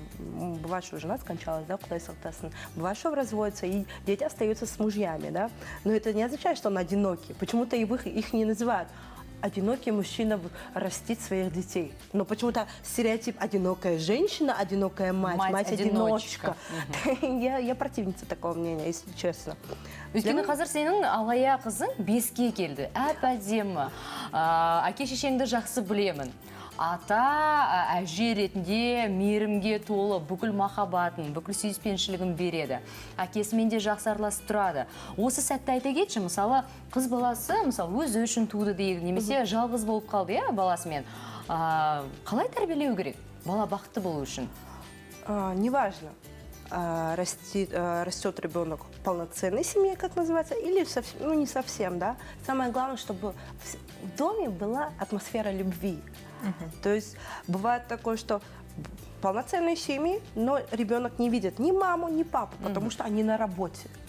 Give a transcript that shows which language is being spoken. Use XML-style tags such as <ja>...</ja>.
<ru>Бывает, что жена скончалась, да,</ru> <kk>Кудай Салтасын.</kk> <ru>Бывает, что разводятся, и дети остаются с мужьями, да. Но это не означает, что он одинокий. Почему-то их не называют. Одинокий мужчина растит своих детей. Но почему-то стереотип одинокая женщина, одинокая мать, мать-одиночка. Я противница такого мнения, если честно.</ru> <kk>Өйткені қазір сенің алая қызың 5-ке келді. Әп-әдемі. Әке шешеңді жақсы білемін. Ата әже ретінде мейірімге толы бүкіл махаббатын, бүкіл сүйіспеншілігін береді. Әкесімен де жақсы араласып тұрады. Осы сәтті айта кетші, мысалы, қыз баласы, мысалы, өзі үшін туды дейік, немесе жалғыз болып қалды, баласымен. Қалай тәрбиелеу керек? Бала бақытты болу үшін?</kk> <ru>Неважно, растет ребенок в полноценной семье, как называется, или не совсем, да. Самое главное, чтобы в доме была атмосфера любви. То есть бывает такое, что полноценные семьи, но ребенок не видит ни маму, ни папу, потому что они на работе.</ru>